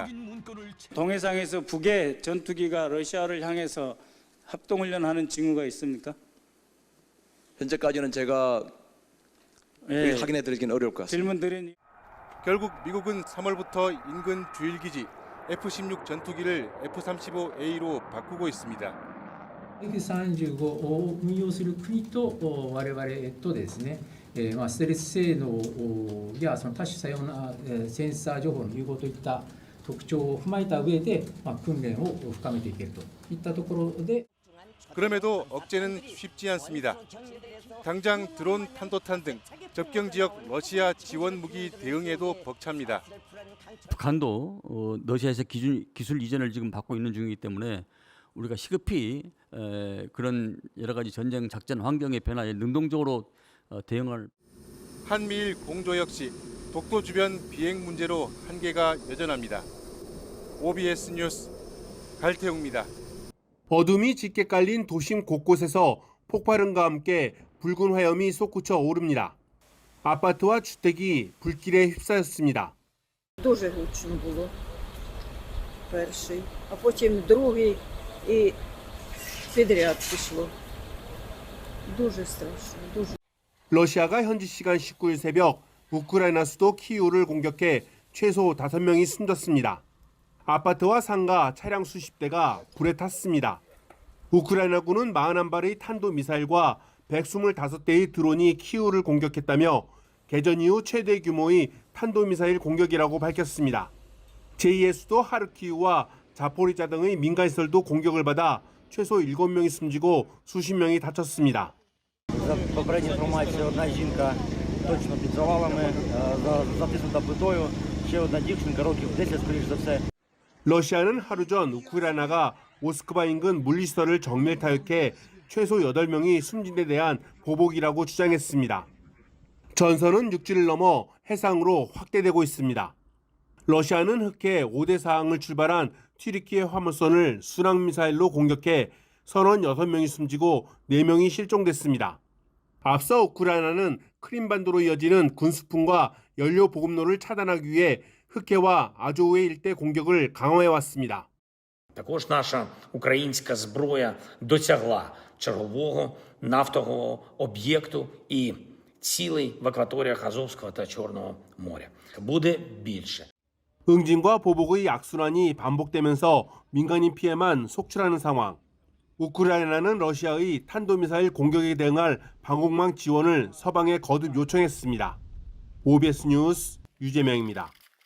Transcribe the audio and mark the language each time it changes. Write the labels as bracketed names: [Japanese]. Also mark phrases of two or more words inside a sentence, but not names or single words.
[Korean] 동해상에서 북의 전투기가 러시아를 향해서 합동훈련하는 징후가 있습니까? 현재까지는 제가 확인해 드리기는 어려울 것 같습니다. 질문 드린. 결국 미국은 3월부터 인근 주일기지 F-16 전투기를 F-35A로 바꾸고 있습니다. [Japanese] F-35を運用する国と我々とですね、ステルス性能やその多種多様なセンサー情報の融合といった特徴を踏まえた上で訓練を深めていけるといったところで [Korean] 그럼에도 억제는 쉽지 않습니다. 당장 드론, 탄도탄 등 접경 지역 러시아 지원 무기 대응에도 벅찹니다. 북한도 러시아에서 기술 이전을 지금 받고 있는 중이기 때문에 우리가 시급히 그런 여러 가지 전쟁 작전 환경의 변화에 능동적으로 대응을. 한미일 공조 역시 독도 주변 비행 문제로 한계가 여전합니다. OBS 뉴스 갈태웅입니다. 어둠이 짙게 깔린 도심 곳곳에서 폭발음과 함께 붉은 화염이 솟구쳐 오릅니다. 아파트와 주택이 불길에 휩싸였습니다. [Ukrainian] Дуже гучно було перший, а потім другий і підряд пішло. Дуже страшно, дуже. [Korean] 러시아가 현지 시간 19일 새벽 우크라이나 수도 키이우를 공격해 최소 5명이 숨졌습니다. 아파트와 상가, 차량 수십 대가 불에 탔습니다. 우크라이나군은 41발의 탄도미사일과 125대의 드론이 키이우를 공격했다며 개전 이후 최대 규모의 탄도미사일 공격이라고 밝혔습니다. 제2의 수도 하르키우와 자포리자 등의 민간시설도 공격을 받아 최소 7명이 숨지고 수십 명이 다쳤습니다. [Ukrainian] За попередньою інформацією, одна жінка точно під завалами, затиснута плитою, ще одна дівчинка, років 10, скоріш за все. [Korean] 러시아는 하루 전 우크라이나가 모스크바 인근 물리시설을 정밀 타격해 최소 8명이 숨진 데 대한 보복이라고 주장했습니다. 전선은 육지를 넘어 해상으로 확대되고 있습니다. 러시아는 흑해 5대 사항을 출발한 튀르키예 화물선을 순항미사일로 공격해 선원 6명이 숨지고 4명이 실종됐습니다. 앞서 우크라이나는 크림반도로 이어지는 군수품과 연료 보급로를 차단하기 위해 흑해와 아조우의 일대 공격을 강화해왔습니다. [Ukrainian] Також наша українська зброя досягла чергового нафтового об'єкту і цілей в акваторіях Азовського та Чорного моря. буде більше. [Korean] 응징과 보복의 악순환이 반복되면서 민간인 피해만 속출하는 상황. 우크라이나는 러시아의 탄도미사일 공격에 대응할 방공망 지원을 서방에 거듭 요청했습니다. OBS 뉴스 유재명입니다.